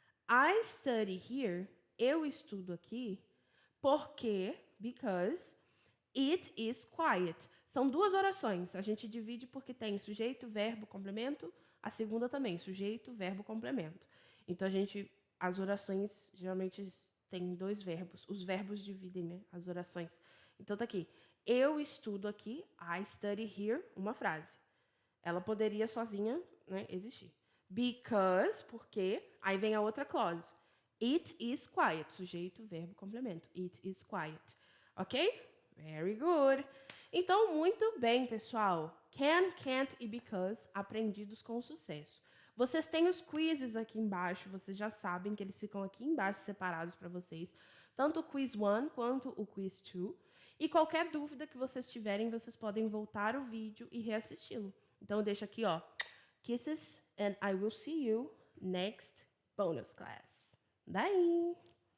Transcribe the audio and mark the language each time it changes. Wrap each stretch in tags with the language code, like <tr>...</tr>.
<en>I study here,</en> <pt>eu estudo aqui, porque,</pt> <en>because, it is quiet.</en> <pt>São 2 orações. A gente divide porque tem sujeito, verbo, complemento. A segunda também, sujeito, verbo, complemento. Então, as orações geralmente têm 2 verbos. Os verbos dividem, né, as orações. Então, tá aqui. Eu estudo aqui,</pt> <en>I study here,</en> <pt>uma frase. Ela poderia sozinha, né, existir. Because, porque, aí vem a outra clause.</pt> <en>It is quiet,</en> <pt>sujeito, verbo, complemento. It is quiet. Ok?</pt> <en>Very good.</en> <pt>Então, muito bem, pessoal. Can, can't e because aprendidos com sucesso. Vocês têm os quizzes aqui embaixo, vocês já sabem que eles ficam aqui embaixo separados para vocês. Tanto o quiz 1 quanto o quiz 2. E qualquer dúvida que vocês tiverem, vocês podem voltar o vídeo e reassisti-lo. Então, eu deixo aqui, ó.</pt> <en>Kisses and I will see you next bonus class. Bye!</en>